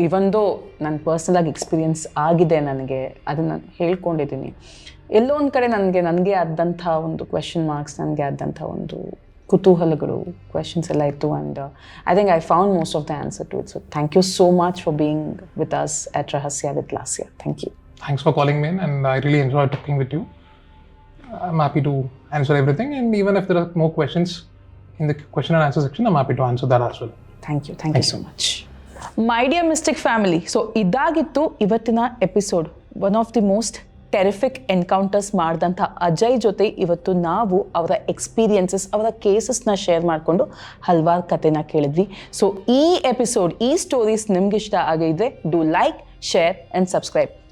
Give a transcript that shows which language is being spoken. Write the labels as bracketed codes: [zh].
[kn] ಇವೊಂದು ನನ್ನ ಪರ್ಸ್ನಲಾಗಿ ಎಕ್ಸ್ಪೀರಿಯನ್ಸ್ ಆಗಿದೆ ನನಗೆ, ಅದನ್ನು ಹೇಳ್ಕೊಂಡಿದ್ದೀನಿ. ಎಲ್ಲೋ ಒಂದು ಕಡೆ ನನಗೆ ಆದಂಥ ಒಂದು ಕ್ವೆಶನ್ ಮಾರ್ಕ್ಸ್, ನನಗೆ ಆದಂಥ ಒಂದು ಕುತೂಹಲಗಳು, ಕ್ವೆಶನ್ಸ್ ಎಲ್ಲ ಇತ್ತು. [en] And I think I found most of the answer to it. So thank you so much for being with us at Rahasya with Lasya. Thank you. Thanks for calling me in, and I really enjoyed talking with you. I'm happy to answer everything, and even if there are more questions in the question and answer section, I'm happy to answer that as well. Thank you so much. My dear Mystic family, so [kn] ಇದಾಗಿತ್ತು ಇವತ್ತಿನ episode. [en] one of the most terrific encounters [kn] ಮಾಡಿದಂಥ ಅಜಯ್ ಜೊತೆ ಇವತ್ತು ನಾವು ಅವರ experiences, ಅವರ ಕೇಸಸ್ನ share ಮಾಡಿಕೊಂಡು ಹಲವಾರು ಕಥೆನ ಕೇಳಿದ್ವಿ. ಸೊ ಈ ಎಪಿಸೋಡ್, ಈ ಸ್ಟೋರೀಸ್ ನಿಮ್ಗೆ ಇಷ್ಟ ಆಗಿದ್ರೆ [en] Do like, share and subscribe.